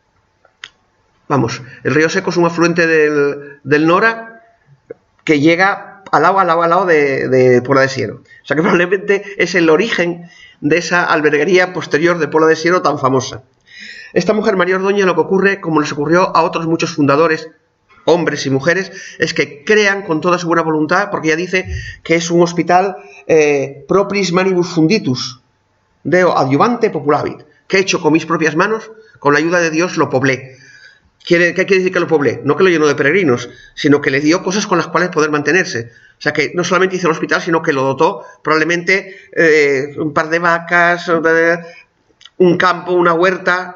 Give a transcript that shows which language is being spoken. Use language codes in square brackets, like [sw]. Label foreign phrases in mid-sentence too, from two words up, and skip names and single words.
[es] Vamos, el río Seco es un afluente del Nora que llega al lado de Pola de Siero. O sea que probablemente es el origen de esa alberguería posterior de Pola de Siero tan famosa. Esta mujer, María Ordóñez, lo que ocurre, como les ocurrió a otros muchos fundadores, hombres y mujeres, es que crean con toda su buena voluntad, porque ella dice que es un hospital [la] propris manibus funditus, deo adiuvante populavit, [es] que he hecho con mis propias manos, con la ayuda de Dios lo poblé. ¿Qué quiere decir que lo poblé? No que lo llenó de peregrinos, sino que le dio cosas con las cuales poder mantenerse. O sea que no solamente hizo el hospital, sino que lo dotó probablemente un par de vacas, un campo, una huerta.